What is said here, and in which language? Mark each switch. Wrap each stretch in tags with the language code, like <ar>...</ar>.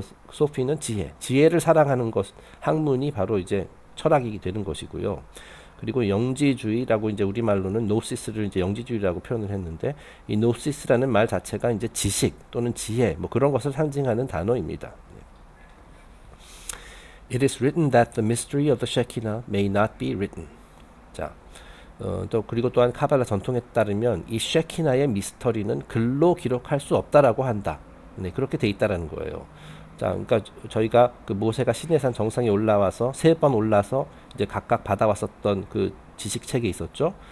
<ko>소피는 지혜, 지혜를 사랑하는 것, 학문이 바로 이제 철학이 되는 것이고요. 그리고 영지주의라고 이제 우리말로는 노시스를 이제 영지주의라고 표현을 했는데 이 노시스라는 말 자체가 이제 지식 또는 지혜 뭐 그런 것을 상징하는 단어입니다.</ko> <en>It is written that the mystery of the Shekinah may not be written.</en> <ko>자, 또 그리고 또한 카발라 전통에 따르면 이 쉐키나의 미스터리는 글로 기록할 수 없다라고 한다. 네, 그렇게 돼 있다라는 거예요. 자, 그러니까 저희가 그 모세가 시내산 정상에 올라와서 3번 올라서 이제 각각 받아왔었던 그 지식책이 있었죠.</ko>